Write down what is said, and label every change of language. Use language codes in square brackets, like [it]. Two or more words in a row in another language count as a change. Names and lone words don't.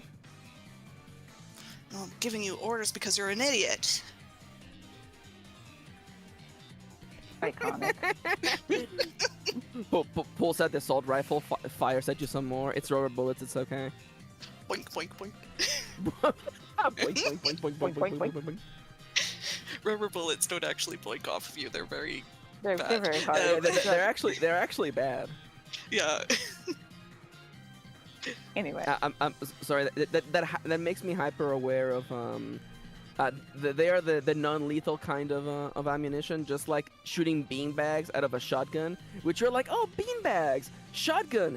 [en] Well, I'm giving you orders because you're an idiot. Iconic. Pulls out the assault rifle, fires at you some more. It's rubber bullets. It's okay. Boink, boink, boink. Boink, boink, boink, boink, boink, boink, boink, boink. Rubber bullets don't actually blink off of you. They're very They're bad. very hard. They're actually bad. Yeah. Anyway. I'm sorry. That makes me hyper aware of they are the non-lethal kind of ammunition, just like shooting beanbags out of a shotgun, which you're like, oh, beanbags, shotgun.